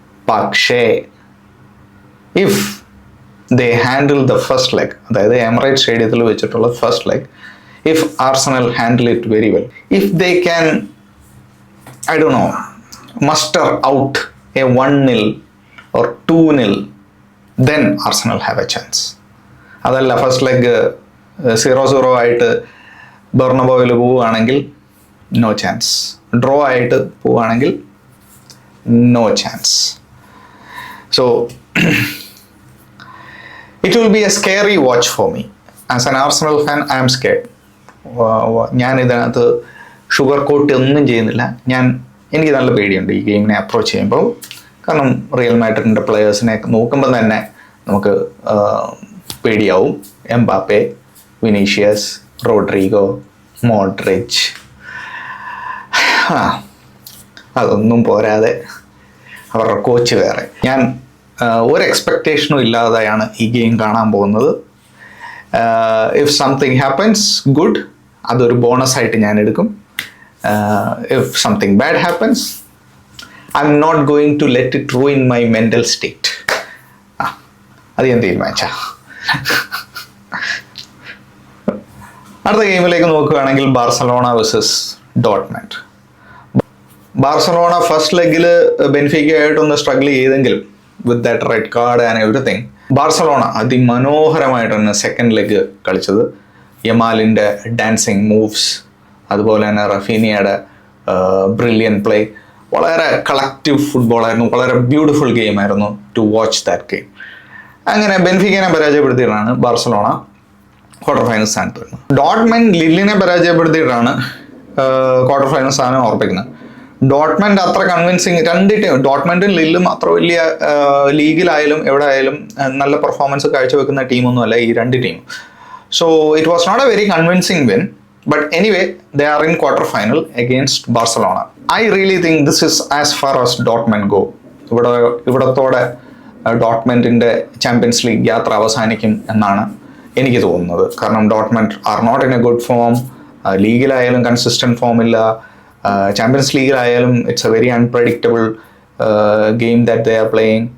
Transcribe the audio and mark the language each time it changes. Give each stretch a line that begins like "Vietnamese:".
Malayalam: പക്ഷേ
English: if they handle the first leg,
Malayalam: അതായത് Emirates സ്റ്റേഡിയത്തിൽ വെച്ചിട്ടുള്ള first leg,
English: if Arsenal handle it very well, if they can, I don't know, muster out a 1-0 or 2-0, then Arsenal have a chance.
Malayalam: അതല്ല first leg 0-0 ആയിട്ട് ബെർണബോയിൽ പോവുകയാണെങ്കിൽ no chance, draw ആയിട്ട് പോവുകയാണെങ്കിൽ no chance.
English: So it will be a scary watch for me. As an Arsenal fan, I am scared.
Malayalam: ഞാൻ ഇതിനകത്ത് sugar coat ഒന്നും ചെയ്യുന്നില്ല. എനിക്ക് നല്ല പേടിയുണ്ട് ഈ ഗെയിമിനെ അപ്രോച്ച് ചെയ്യുമ്പോൾ. കാരണം റിയൽ മാഡ്രിഡിൻ്റെ പ്ലെയേഴ്സിനെ നോക്കുമ്പോൾ തന്നെ നമുക്ക് പേടിയാവും. എംബാപ്പെ, വിനീഷ്യസ്, റോഡ്രിഗോ, മോഡ്രിച്ച്, അതൊന്നും പോരാതെ അവരുടെ കോച്ച് വേറെ. ഞാൻ ഒരു എക്സ്പെക്റ്റേഷനും ഇല്ലാതെയാണ് ഈ ഗെയിം കാണാൻ പോകുന്നത്.
English: if something happens good,
Malayalam: അതൊരു ബോണസ് ആയിട്ട് ഞാൻ എടുക്കും.
English: If something bad happens, I'm not going to let it ruin my mental state.
Malayalam: അത് ഞാൻ തീരുമാനിച്ചാ. അടുത്ത ഗെയിമിലേക്ക് നോക്കുകയാണെങ്കിൽ Barcelona versus Dortmund. Barcelona first ലെഗിൽ ബെൻഫിക്കയായിട്ടൊന്ന് struggle ചെയ്തെങ്കിലും
English: with that red card and everything,
Malayalam: Barcelona അതിമനോഹരമായിട്ടാണ് second leg കളിച്ചത്. യമാലിൻ്റെ ഡാൻസിങ് മൂവ്സ്, അതുപോലെ തന്നെ റഫീനിയയുടെ brilliant play, വളരെ collective ഫുട്ബോളായിരുന്നു, വളരെ beautiful ഗെയിമായിരുന്നു
English: To watch that game.
Malayalam: അങ്ങനെ ബെൻഫിക്കനെ പരാജയപ്പെടുത്തിയിട്ടാണ് ബാർസലോണ ക്വാർട്ടർ ഫൈനൽ സ്ഥാനത്ത് വരുന്നത്. ഡോട്ട്മണ്ട് ലില്ലിനെ പരാജയപ്പെടുത്തിയിട്ടാണ് ക്വാർട്ടർ ഫൈനൽ സ്ഥാനം ഉറപ്പിക്കുന്നത്. ഡോട്ട്മണ്ട് അത്ര കൺവിൻസിങ്, രണ്ട് ടീം ഡോട്ട്മണ്ടും ലില്ലും അത്ര വലിയ ലീഗിലായാലും എവിടെ ആയാലും നല്ല പെർഫോമൻസ് കാഴ്ചവെക്കുന്ന ടീമൊന്നുമല്ല ഈ രണ്ട് team.
English: So it was not a very convincing win. But anyway, they are in quarter final against Barcelona. I really think this is as far as Dortmund go.
Malayalam: ഇവിടത്തോടെ ഡോട്ട്മണ്ടിൻ്റെ champions league യാത്ര അവസാനിക്കും എന്നാണ് എനിക്ക് തോന്നുന്നത്. കാരണം
English: Dortmund are not in a good form.
Malayalam: ലീഗിലായാലും consistent form ഇല്ല, champions ലീഗിലായാലും
English: It's a very unpredictable game that they are playing.